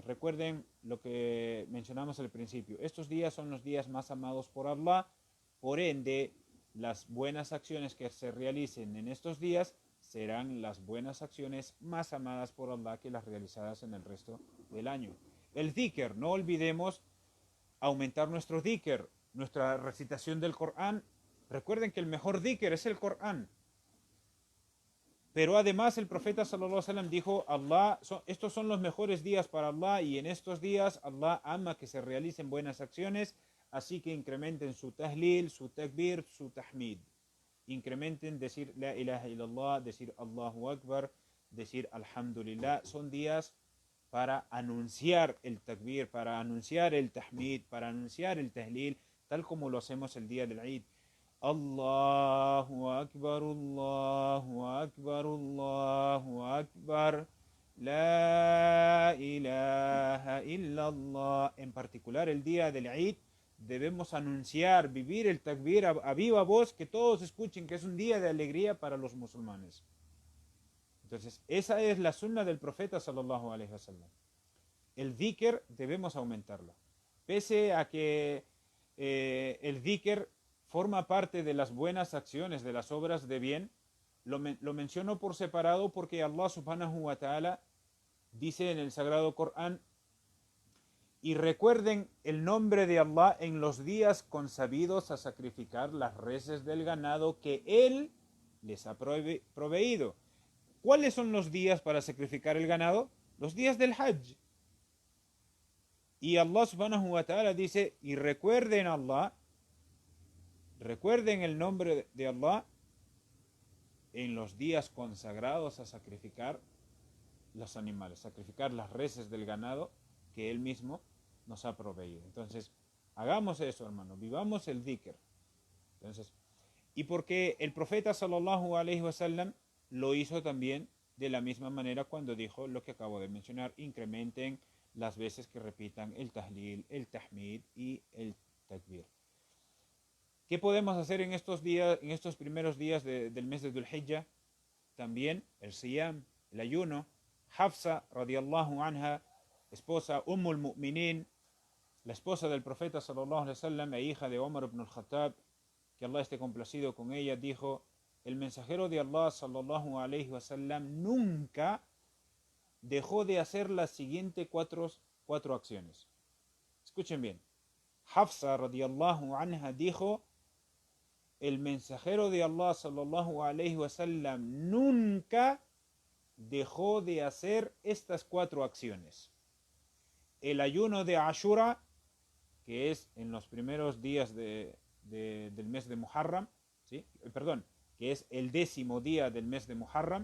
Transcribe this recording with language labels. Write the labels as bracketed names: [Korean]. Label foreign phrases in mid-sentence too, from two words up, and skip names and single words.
[Spanish] Recuerden lo que mencionamos al principio. Estos días son los días más amados por Allah, por ende, las buenas acciones que se realicen en estos días serán las buenas acciones más amadas por Allah que las realizadas en el resto del año. El dhikr, no olvidemos aumentar nuestro dhikr, nuestra recitación del Corán. Recuerden que el mejor dhikr es el Corán. Pero además el profeta [Arabic] صلى الله عليه وسلم [Spanish] dijo, estos son los mejores días para Allah y en estos días Allah ama que se realicen buenas acciones, así que incrementen su tahlil, su takbir, su tahmid. Incrementen decir [Arabic] لا إله إلا الله, [Spanish] decir [Arabic] الله أكبر, [Spanish] decir alhamdulillah. Son días para anunciar el takbir, para anunciar el tahmid, para anunciar el tahlil, tal como lo hacemos el día del Eid. [Arabic] الله أكبر، الله أكبر، الله أكبر، لا إله إلا الله. [Spanish] En particular el día del Eid debemos anunciar, vivir el takbir a viva voz, que todos escuchen que es un día de alegría para los musulmanes. Entonces, esa es la sunna del profeta [Arabic] صلى الله عليه وسلم. [Spanish] El dhikr debemos aumentarlo. Pese a que el dhikr forma parte de las buenas acciones, de las obras de bien, lo menciono por separado porque [Arabic] الله سبحانه وتعالى [Spanish] dice en el Sagrado Corán: y recuerden el nombre de Allah en los días consabidos a sacrificar las reses del ganado que Él les ha proveído. ¿Cuáles son los días para sacrificar el ganado? Los días del Hajj. Y [Arabic] الله سبحانه وتعالى [Spanish] dice, y recuerden Allah, recuerden el nombre de Allah en los días consagrados a sacrificar los animales, sacrificar las reses del ganado que Él mismo nos ha proveído. Entonces, hagamos eso, hermano, vivamos el dhikr. Entonces, y porque el profeta [Arabic] صلى الله عليه وسلم [Spanish] lo hizo también de la misma manera cuando dijo lo que acabo de mencionar: incrementen las veces que repitan el tahlil, el tahmid y el takbir. ¿Qué podemos hacer en estos días, en estos primeros días del mes de Dhul Hijjah? También el siyam, el ayuno. Hafsa [Arabic] رضي الله عنها, [Spanish] esposa [Arabic] أم المؤمنين, [Spanish] la esposa del profeta [Arabic] صلى الله عليه وسلم [Spanish] e hija de Omar ibn al-Khattab, que Allah esté complacido con ella, dijo: el mensajero de Allah [Arabic] صلى الله عليه وسلم [Spanish] nunca dejó de hacer las siguientes cuatro acciones. Escuchen bien. Hafsa [Arabic] رضي الله عنها [Spanish] dijo: el mensajero de Allah [Arabic] صلى الله عليه وسلم [Spanish] nunca dejó de hacer estas cuatro acciones. El ayuno de Ashura, que es en los primeros días del mes de Muharram, ¿sí? Perdón, que es el 10º día del mes de Muharram.